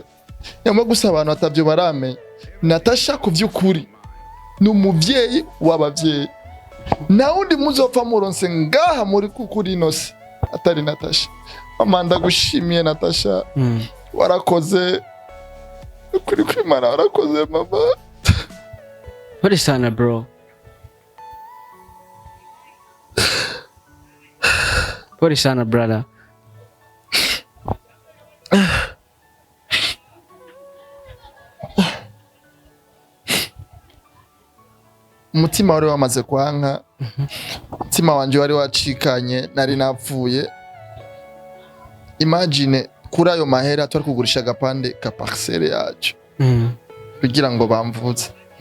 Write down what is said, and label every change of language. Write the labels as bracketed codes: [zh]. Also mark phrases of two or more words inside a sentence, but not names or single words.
[rn] Nyamara gusa abantu atavyo baramenye, Natacha kuvyukuri ni umuvyeyi w'abavyeyi. Na undi muzopfa muronse ngaha muri kuri ino si atari Natacha. Mama ndagushimiye Natacha. Warakoze kuri kwimana, warakoze mama. [sw] Pole sana bro. Pole sana brother. [rn] Umutima wari wamaze kwanka. Umutima wanje wari wacikanye, nari napfuye. Imagine kuri ayo mahera twari kugurisha agapande ka parcelle yacu kugira ngo bamvuze.